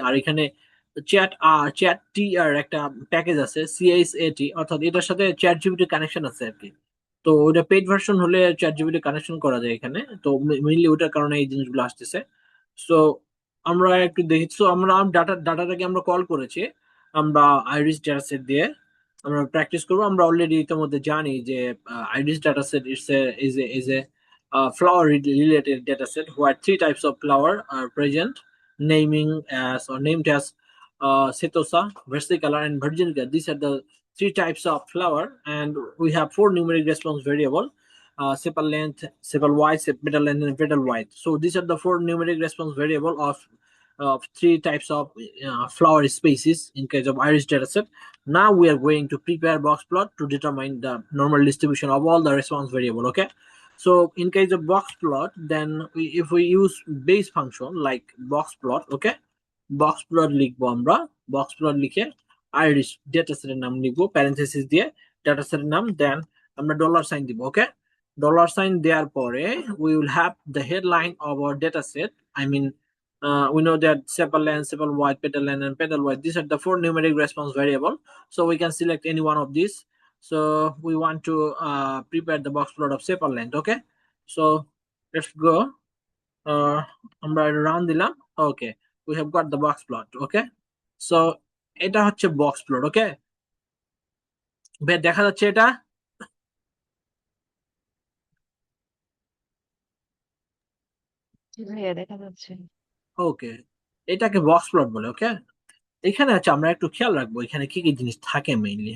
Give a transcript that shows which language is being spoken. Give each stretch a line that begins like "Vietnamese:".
Bangla: আর এখানে চ্যাট টি আর একটা প্যাকেজ আছে, সিএসএটি, অর্থাৎ এটার সাথে চ্যাট জিপিটি কানেকশন আছে আর কি। তো ওটা পেইড ভার্সন হলে চ্যাট জিপিটি কানেকশন করা যায় এখানে। তো মেইনলি ওটার কারণে এই জিনিসগুলো আসতেছে। সো আমরা একটু দেখি। সো আমরা ডাটাটাকে আমরা কল করেছি আমরা আইরিস ডাটা সেট দিয়ে। আমরা প্র্যাকটিস করবো। আমরা অলরেডি ইতিমধ্যে জানি যে
English: iris dataset is a flower related dataset where three types of flower are present, naming as or named as setosa, versicolor, and virginica. These are the three types of flower, and we have four numeric response variable: sepal length, sepal width, petal length, and petal width. So these are the four numeric response variable of three types of flower species in case of iris dataset. Now we are going to prepare box plot to determine the normal distribution of all the response variable. Okay, so in case of box plot, then if we use base function like box plot, okay, box plot
Bangla: লিখবো আমরা। box plot লিখে iris dataset এর নাম লিখবো parenthesis দিয়ে, dataset এর নাম, দেন আমরা ডলার সাইন দিব।
English: okay,
Bangla: ডলার সাইন দেওয়ার পরে
English: we will have the headline of our dataset. I mean, we know that sepal length, sepal width, petal length, and petal width. These are the four numeric response variable. So we can select any one of these. So we want to prepare the box plot of sepal length. Okay, so let's go.
Bangla: আমরা run দিলাম।
English: Okay, we have got the box plot.
Bangla: Okay, so এটা হচ্ছে box plot. ওকে, দেখা যাচ্ছে এটা। জি ভাইয়া, দেখা যাচ্ছে। ওকে, এটাকে বক্স প্লট বলে। ওকে, এখানে হচ্ছে আমরা একটু খেয়াল রাখবো এখানে কি কি জিনিস থাকে মেইনলি।